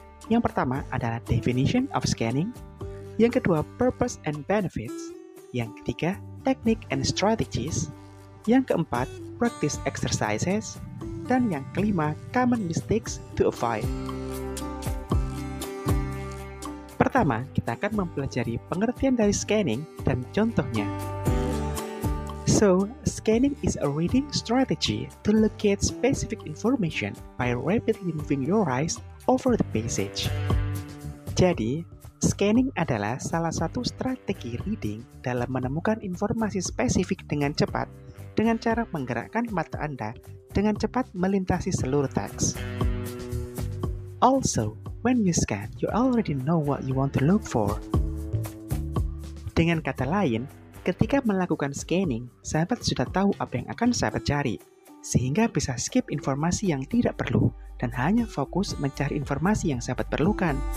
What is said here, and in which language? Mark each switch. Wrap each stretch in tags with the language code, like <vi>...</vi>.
<id>Yang pertama adalah definition of scanning, yang kedua purpose and benefits, yang ketiga technique and strategies, yang keempat practice exercises, dan yang kelima common mistakes to avoid. Pertama, kita akan mempelajari pengertian dari scanning dan contohnya.</id> <en>So, scanning is a reading strategy to locate specific information by rapidly moving your eyes over the passage.</en> <id>Jadi, scanning adalah salah satu strategi reading dalam menemukan informasi spesifik dengan cepat dengan cara menggerakkan mata Anda dengan cepat melintasi seluruh teks.</id> <en>Also, when you scan, you already know what you want to look for.</en> <id>Dengan kata lain, ketika melakukan scanning, sahabat sudah tahu apa yang akan sahabat cari, sehingga bisa skip informasi yang tidak perlu dan hanya fokus mencari informasi yang sahabat perlukan.</id>